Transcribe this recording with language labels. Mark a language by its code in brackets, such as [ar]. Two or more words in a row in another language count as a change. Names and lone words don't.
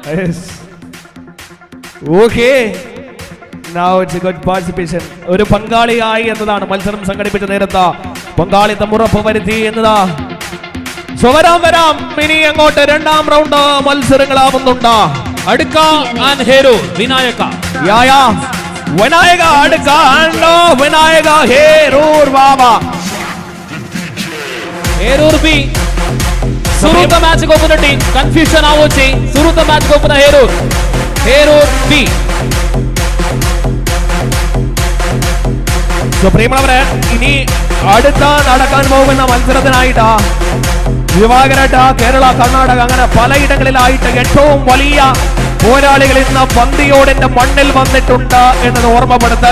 [ml] ഒരു പങ്കാളിയായി എന്നതാണ് മത്സരം സംഘടിപ്പിച്ച നേരത്തെ പങ്കാളിത്തം ഉറപ്പുവരുത്തി എന്നതാ. വരാം ഇനി അങ്ങോട്ട് രണ്ടാം റൗണ്ട് മത്സരങ്ങളാവുന്നുണ്ട്. അടുക്ക ആൻഡ് ഹേരൂർ വിനായക. വിനായക അടുക്ക ആൻഡ് വിനായക ഹേരൂർ ബാബा. [tcy] ಹೇರೂರ್ ಬಿ ಸುರುತ ಮ್ಯಾಚ್ ಗೋಪುನ [en] team confusion [tcy] ಆವೋಚಿ. ಸುರುತ ಮ್ಯಾಚ್ ಗೋಪುನ ಹೇರೂರ್ ಬಿ. [ml] പ്രിയമുള്ളവരെ, ഇനി അടുത്ത നടക്കാൻ പോകുന്ന മത്സരത്തിനായിട്ട് വിവാഹരട്ട കേരള കർണാടക അങ്ങനെ പലയിടങ്ങളിലായിട്ട് ഏറ്റവും വലിയ പോരാളികൾ ഇന്ന് പന്തിയോടിന്റെ മണ്ണിൽ വന്നിട്ടുണ്ട് എന്നത് ഓർമ്മപ്പെടുത്തൽ.